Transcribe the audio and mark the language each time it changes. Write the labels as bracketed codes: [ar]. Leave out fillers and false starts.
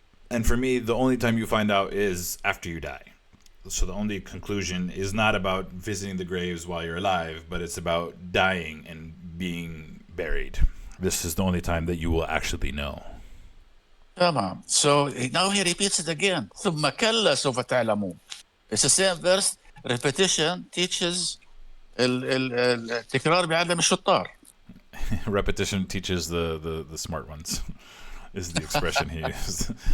[en] and for me, the only time you find out is after you die. So the only conclusion is not about visiting the graves while you're alive, but it's about dying and being buried. This is the only time that you will actually know. [ar] تمام. [en] So now he repeats it again. [ar] ثم كلا سوف تعلمون. [en] It's the same verse. Repetition teaches [ar] التكرار بيعلم الشطار. [en] Repetition teaches the smart ones, is the expression he used.